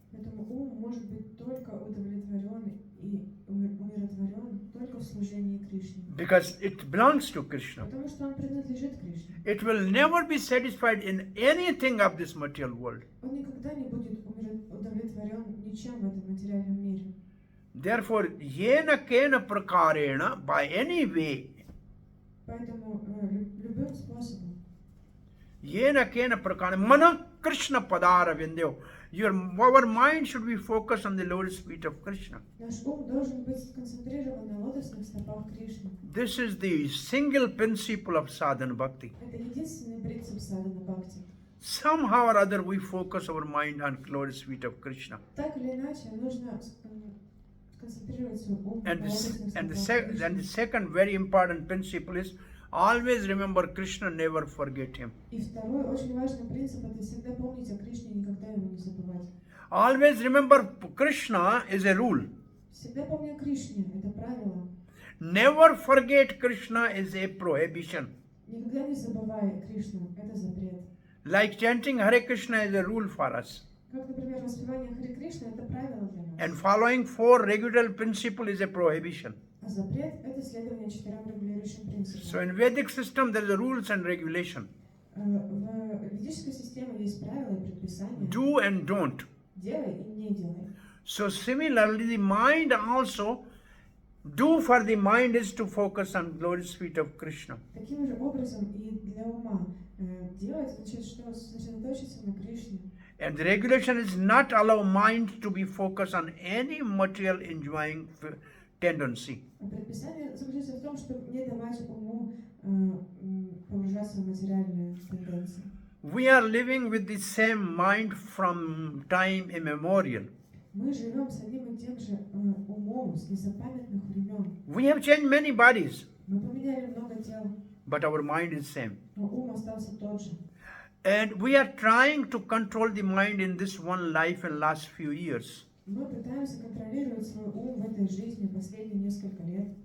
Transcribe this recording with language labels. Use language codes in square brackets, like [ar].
[ru] Поэтому ум может быть только удовлетворен и умиротворен только в служении Кришне. [en] Because it belongs to Krishna. [ru] Потому что он принадлежит Кришне. [en] It will never be satisfied in anything of this material world. [ru] Он никогда не будет удовлетворен ничем в этом материальном мире. [en] Therefore, [sa] yena kena prakarena, [en] by any way, [ru] Поэтому любым способом, [sa] yena kena prakarena, mana Krishna padara vindyo. [en] Our mind should be focused on the lotus feet of Krishna. [ru] наш ум должен быть сконцентрирован на лотосных стопах Кришны. [en] This is the single principle of sadhana bhakti. [ru] Это единственный принцип садхана бхакти. [en] Somehow or other we focus our mind on lotus feet of Krishna. [ru] Так или иначе, нужно сконцентрировать свой ум на [en] And [ru] лотосных [en] the [ru] стопах Кришны. [en] second very important principle is always remember Krishna, never forget him. [ru] И второй очень важный принцип – это всегда помнить о Кришне и никогда его не забывать. [en] Always remember Krishna is a rule. [ru] Всегда помни о Кришне – это правило. [en] Never forget Krishna is a prohibition. [ru] Никогда не забывай Кришну – это запрет. [en] Like chanting Hare Krishna is a rule for us. [ru] Как, например, воспевание Харе Кришны – это правило для нас. [en] And following 4 regular principles is a prohibition. [ru] А запрет – это следование 4 регулирующим принципам. [en] So in Vedic system there is a rules and regulation. [ru] В ведической системе есть правила и предписания. [en] Do and don't. [ru] Делай и не делай. [en] So similarly the mind also, do for the mind is to focus on lotus feet of Krishna. [ru] Таким же образом и для ума делать значит, что сосредоточиться на Кришне. [en] And the regulation is not allow mind to be focused on any material enjoying tendency. [ru] Предписание заключается в том, чтобы не давать уму погружаться в материальные тенденции. [en] We are living with the same mind from time immemorial. [ru] Мы живем с одним и тем же умом с незапамятных времен. [en] We have changed many bodies, [ru] Мы поменяли много тел, [en] but our mind is same. [ru] но ум остался тот же. [en] And we are trying to control the mind in this one life in last few years. [ru] Мы пытаемся контролировать свой ум в этой жизни последние несколько лет.